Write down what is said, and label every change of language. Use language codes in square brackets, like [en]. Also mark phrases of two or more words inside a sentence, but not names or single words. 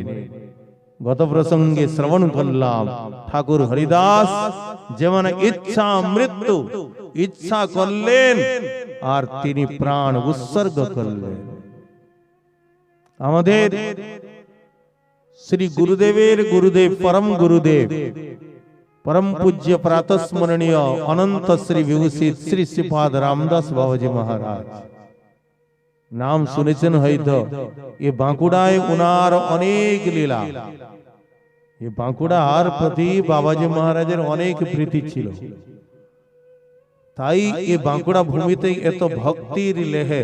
[bn] গত প্রসঙ্গে শ্রবণ করলাম, ঠাকুর হরিদাস যেমন ইচ্ছা মৃত্যু ইচ্ছা করলেন আর তিনি প্রাণ উৎসর্গ করলেন। আমাদের শ্রী গুরুদেবের গুরুদেব [sa] परम गुरुदेव परम पूज्य प्रातस्मरणीय अनंत श्री विभूषित श्री श्रीपाद रामदास बाबाजी महाराज [bn] नाम শুনেছেন হয়তো। এই বাঁকুড়ায় উনার অনেক লীলা। এই বাঁকুড়ার প্রতি বাবাজি মহারাজের অনেক প্রীতি ছিল, তাই এই বাঁকুড়া ভূমিতে এত ভক্তির লেহে।